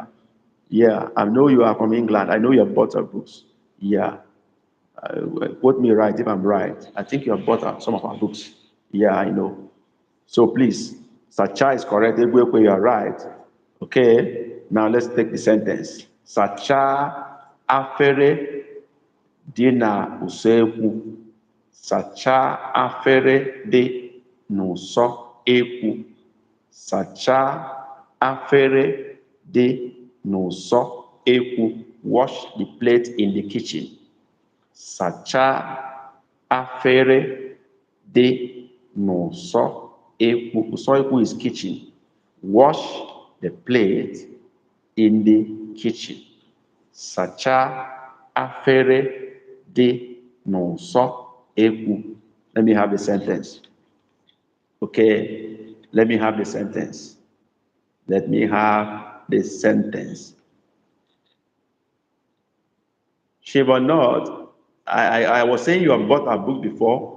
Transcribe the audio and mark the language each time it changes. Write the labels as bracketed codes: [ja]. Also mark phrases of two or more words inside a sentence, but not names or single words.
[en] Yeah, I know you are from England. I know you have bought our books. Yeah. Quote me right if I'm right. I think you have bought some of our books. Yeah, I know. So please, Sacha is correct. Egwekwe, you are right. Okay, now let's take the sentence. [ig] Sacha afere dị na usekwu. Sacha afere dị n'ụsọ ekwu. Sacha afere dị n'ụsọ ekwu. [en] Wash the plate in the kitchen. [ig] Sacha afere dị n'ụsọ ekwu. Ụsọ ekwu [en] is kitchen. Wash the plate in the kitchen. [ig] Sacha afere dị n'ụsọ ekwu. [en] Let me have the sentence. Okay, let me have the sentence. Let me have the sentence. Shiva Nod, I was saying you have bought our book before.